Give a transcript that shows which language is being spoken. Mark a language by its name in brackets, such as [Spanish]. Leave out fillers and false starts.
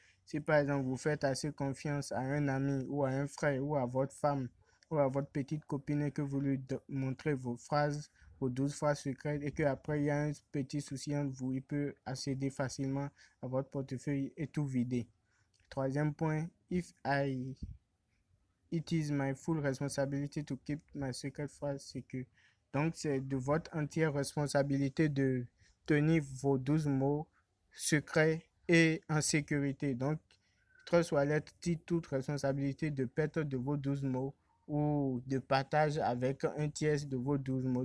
[French] Si par exemple vous faites assez confiance à un ami ou à un frère ou à votre femme ou à votre petite copine et que vous lui montrez vos phrases, vos 12 phrases secrètes et qu'après il y a un petit souci entre vous, il peut accéder facilement à votre portefeuille et tout vider. Troisième point, [English] if I it is my full responsibility to keep my secret phrase secure. [French] Donc, c'est de votre entière responsabilité de tenir vos 12 mots secrets et en sécurité. Donc, Trust Wallet dit toute responsabilité de perte de vos 12 mots ou de partage avec un tiers de vos 12 mots.